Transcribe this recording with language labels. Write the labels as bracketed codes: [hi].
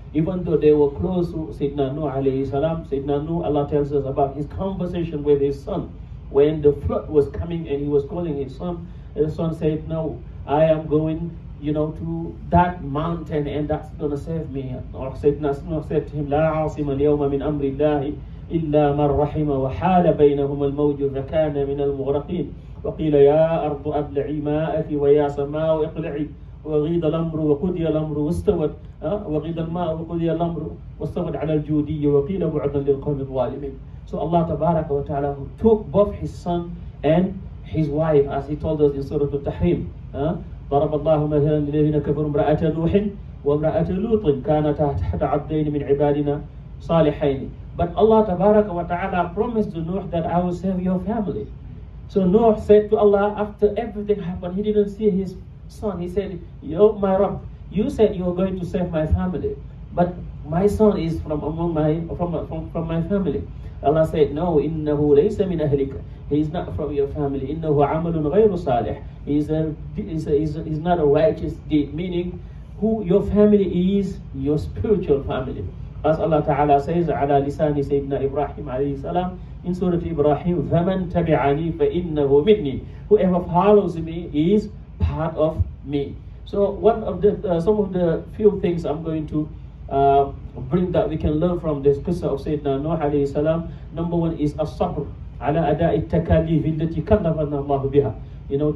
[en] Even though they were close to Sayyidina Nuh alayhi salam, Sayyidina Nuh, Allah tells us about his conversation with his son. When the flood was coming and he was calling his son, and the son said, no, I am going, to that mountain and that's going to save me. Or Sayyidina Nuh said to him, [ar] لا عاصم اليوم من أمر الله إلا من رحم وحال بينهما الموج فكان من المغرقين وقيل يا أرض أبلعي ماءك ويا سماء اقلعي وغيض الأمر وقضي الأمر واستوت وغيض الماء وقضي الأمر واستوت على الجودي وقيل بعدا للقوم الظالمين. [en] So Allah Tabaraka wa Ta'ala took both his son and his wife, as he told us in Surah Al-Tahrim. [ar] ضرب الله مثلا للذين كفروا امرأة نوح وامرأة لوط كانتا تحت عبدين من عبادنا صالحين. [en] But Allah Tabaraka wa Ta'ala promised to Nuh that I will save your family. So Nuh said to Allah, after everything happened, he didn't see his son. He said, Yo, my Rabb, you said you were going to save my family, but my son is from my family. Allah said, no, [ar] إِنَّهُ لَيْسَ مِنْ أَهْلِكَ. [en] He is not from your family. [ar] إِنَّهُ عَمَلٌ غَيْرُ صَالِحٍ. [en] He's not a righteous deed, meaning who your family is, your spiritual family. As Allah Ta'ala says, [ar] عَلَى لِسَانِ سَيِّدْنَا إِبْرَاهِيمَ عَلَيْهِ السَّلَامِ [en] in Surah Ibrahim, [ar] فَمَنْ تَبِعَنِي فَإِنَّهُ مِنِّي. [en] Whoever follows me is part of me. So some of the few things I'm going to bring that we can learn from this qissa of Sayyidina Nuh alayhi salam. Number one is [ar] as-sabr ala ada'i takalif allati kallafana Allah biha.